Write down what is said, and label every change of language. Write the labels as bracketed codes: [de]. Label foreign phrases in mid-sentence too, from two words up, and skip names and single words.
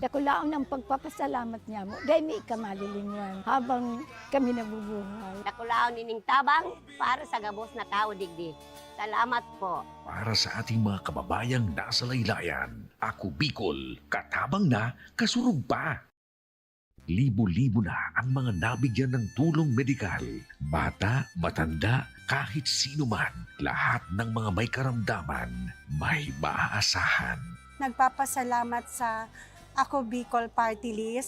[bik] Dakulaon ang pagpapasalamat niya mo. Dahil may kamalilingan habang kami nabubuhay. Dakulaon nining tabang para sa gabos na tao digdi. Salamat po. [tl] Para sa ating mga kababayang nasa laylayan, Ako Bicol, [bik] katabang na, kasurog pa. [tl] Libo-libo na ang mga nabigyan ng tulong medikal. Bata, matanda, kahit sino man, lahat ng mga may karamdaman, may maaasahan. Nagpapasalamat sa Ako Bicol Party List.